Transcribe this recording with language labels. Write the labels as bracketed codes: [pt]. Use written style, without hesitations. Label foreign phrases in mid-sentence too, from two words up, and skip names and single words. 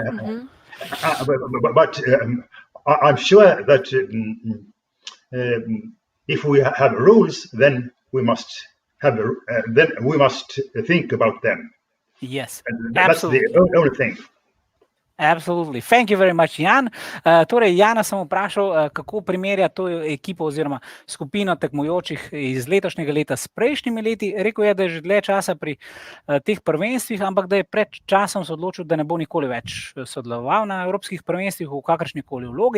[en] But I'm sure that if we have rules, then we must think about them. Yes, that's the only thing. Absolutely. Thank you very much, Jan. [sl] Torej, Jana sem vprašal, kako primerja to ekipo oziroma skupino tekmujočih iz letošnjega leta s prejšnjimi leti. Rekel je, da je že dlje časa pri teh prvenstvih, ampak da je pred časom se odločil, da ne bo nikoli več sodeloval na evropskih prvenstvih v kakršnikoli vlogi.